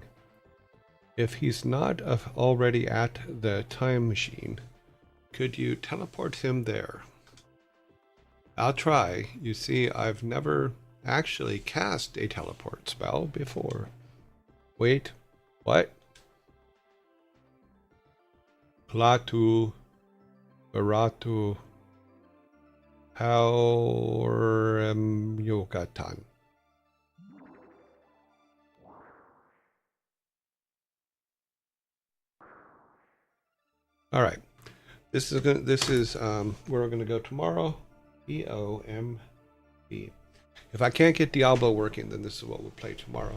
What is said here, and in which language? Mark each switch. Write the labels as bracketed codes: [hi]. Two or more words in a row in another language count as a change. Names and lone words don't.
[en] If he's not already at the time machine, could you teleport him there? I'll try. You see, I've never actually cast a teleport spell before. Wait, What? Platu. Baratu. Haurem Yogatan. All right. This is where we're gonna go tomorrow. EOMB. If I can't get Diablo working, then this is what we'll play tomorrow.